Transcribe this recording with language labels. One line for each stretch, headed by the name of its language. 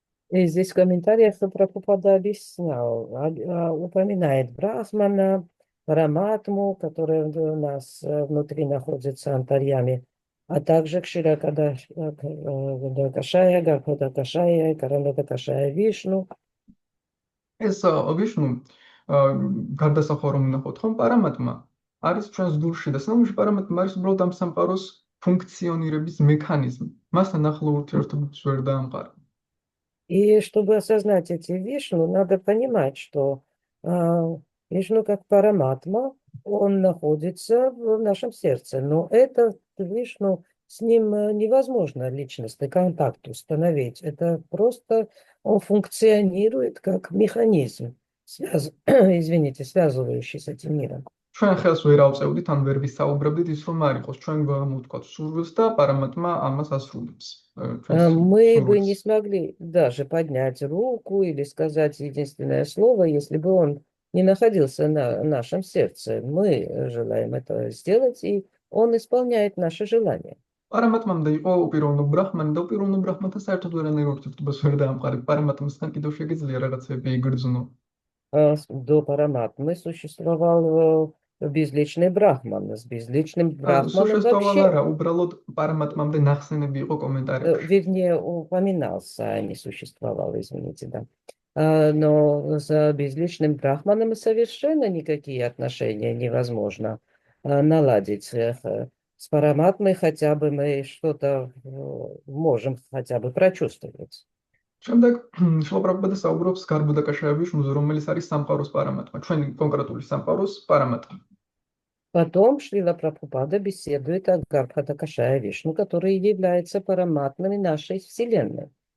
Russian: И здесь в комментариях Прабхупада объяснял, упоминает Брахмана, Параматму, который у нас внутри находится антарьями, а также Кширакашая, Гарбхудакашая, Каранадакашая Вишну.
Georgian: ეს ვიშნუ გარდასახვა რომ ნახოთ ხომ პარამატმა არის ჩვენს გულში და სამში პარამატმა არის უბრალოდ ამ სამყაროს ფუნქციონირების მექანიზმი. მასთან ახლო ურთიერთობებს ვერ დაამყარა.
Russian: И чтобы осознать эти Вишну, надо понимать, что Вишну как Параматма, он находится в нашем сердце, но этот Вишну, с ним невозможно личностный контакт установить. Это просто он функционирует как механизм, извините, связывающий с этим миром.
Georgian: ჩვენ ხელს ვერ ავწევდით, ან ვერ ვისაუბრებდით ის რომ არ იყოს. ჩვენ გამოვთქვათ სურვილს და პარამატმა ამას ასრულებს.
Russian: Мы бы не смогли даже поднять руку или сказать единственное слово, если бы он не находился на нашем сердце. Мы желаем это сделать, и он исполняет наши желания.
Georgian: პარამატმამდე იყო უპიროვნო ბრაჰმანი და უპიროვნო ბრაჰმანთან საერთოდ ვერანაირ ურთიერთობას ვერ დაამყარა. პარამატმასთან კიდევ შეგიძლია რაღაცები იგრძნო.
Russian: До Параматмы существовал безличный Брахман. С безличным Брахманом вообще...
Georgian: უბრალოდ პარამატმამდე ნახსენები იყო კომენტარებში.
Russian: Вернее, упоминался, не существовал, извините, да. Но с безличным Брахманом совершенно никакие отношения невозможно наладить. С Параматмой хотя бы мы что-то можем хотя бы прочувствовать.
Georgian: შემდეგ შილა პრაბჰუპადა საუბრობს გარბუდაკაშაია ვიშნუზე, რომელიც არის სამყაროს პარამატმა, ჩვენი კონკრეტული სამყაროს პარამატმა.
Russian: Потом Шрила Прабхупада беседует о Гарбхудакашая Вишну, который является параматмой нашей Вселенной.